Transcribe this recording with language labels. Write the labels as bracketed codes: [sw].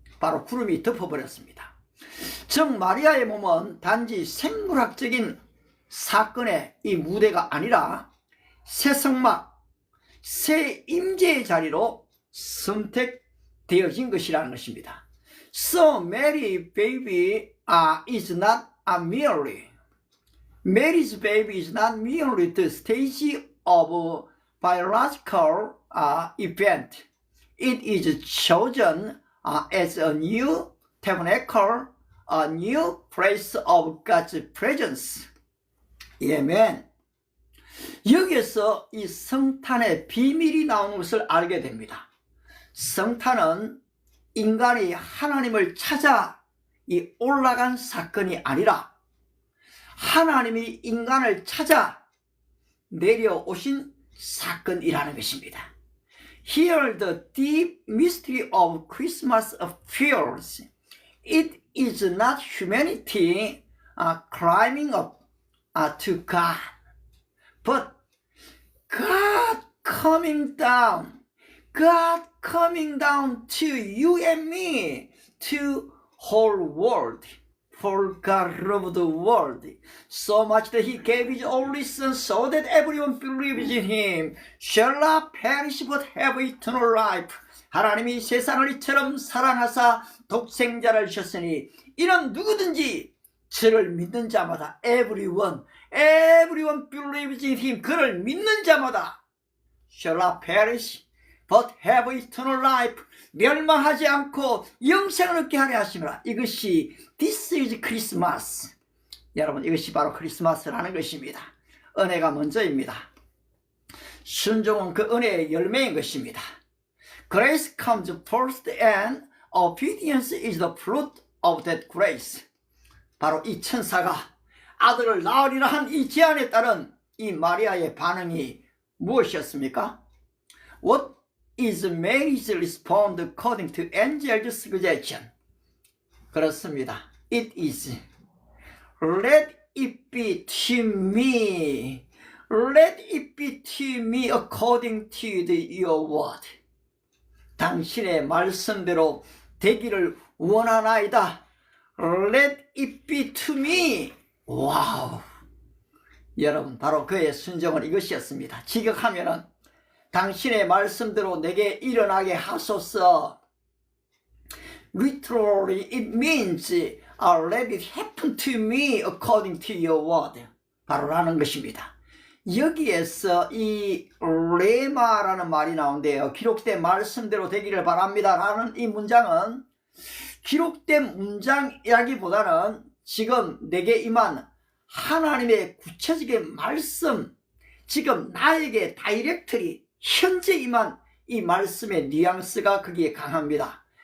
[ko] 바로 구름이 덮어버렸습니다. 즉 마리아의 몸은 단지 생물학적인 사건의 이 무대가 아니라 새 성막, 새 임재의 자리로 선택되어진 것이라는 것입니다. [en] So Mary baby is not merely Mary's baby is not merely the stage of biological event. It is chosen as a new tabernacle, a new place of God's presence. [ko] 아멘. 여기에서 이 성탄의 비밀이 나오는 것을 알게 됩니다. 성탄은 인간이 하나님을 찾아 이 올라간 사건이 아니라 하나님이 인간을 찾아 내려오신 사건이라는 것입니다. [en] Here the deep mystery of Christmas appears. It is not humanity climbing up to God, but God coming down. God coming down to you and me, to whole world. For God loved the world so much that he gave his only son so that everyone believes in him shall not perish but have eternal life. [ko] 하나님이 세상을 이처럼 사랑하사 독생자를 주셨으니 이는 누구든지 저를 믿는 자마다 [en] everyone believes in him. [ko] 그를 믿는 자마다 [en] shall not perish but have eternal life. [ko] 멸망하지 않고 영생을 얻게 하려 하심이라. 이것이 [en] This is Christmas. [ko] 여러분 이것이 바로 크리스마스라는 것입니다. 은혜가 먼저입니다. 순종은 그 은혜의 열매인 것입니다. Grace comes first and obedience is the fruit of that grace. 바로 이 천사가 아들을 낳으리라 한 이 제안에 따른 이 마리아의 반응이 무엇이었습니까? [en] What is Mary's response according to angel's suggestion? [ko] 그렇습니다. [en] It is. Let it be to me. Let it be to me according to your word. [ko] 당신의 말씀대로 되기를 원하나이다. [en] Let it be to me. 와우. [ko] 여러분 바로 그의 순종은 이것이었습니다. 직역하면은 당신의 말씀대로 내게 일어나게 하소서. [en] Literally it means let it happen to me according to your word. [ko] 바로 라는 것입니다. 여기에서 이 레마라는 말이 나오는데요. 기록된 말씀대로 되기를 바랍니다 라는 이 문장은 기록된 문장이라기보다는 지금 내게 임한 하나님의 구체적인 말씀, 지금 나에게 다이렉트리 현재 임한 이 말씀의 뉘앙스가 거기에 강합니다.